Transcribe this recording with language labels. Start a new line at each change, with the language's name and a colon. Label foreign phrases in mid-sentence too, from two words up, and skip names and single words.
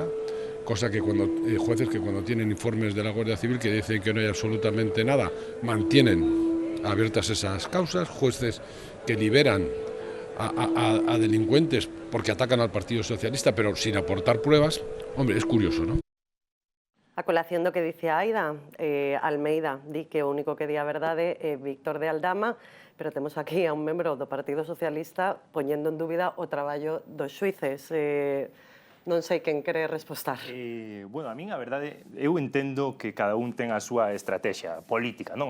Spanish: Cosa que jueces que cuando tienen informes de la Guardia Civil que dicen que no hay absolutamente nada, mantienen abiertas esas causas, jueces que liberan a delincuentes porque atacan al Partido Socialista, pero sin aportar pruebas. Hombre, es curioso, ¿no?
Galician: A colación do que dice Aida, Almeida di que o único que di a verdade é Víctor de Aldama, pero temos aquí a un membro do Partido Socialista poñendo en dúbida o traballo dos xuíces. Non sei quen quere respostar. Bueno, a min a verdade, eu entendo que cada un ten a súa estrategia política, non?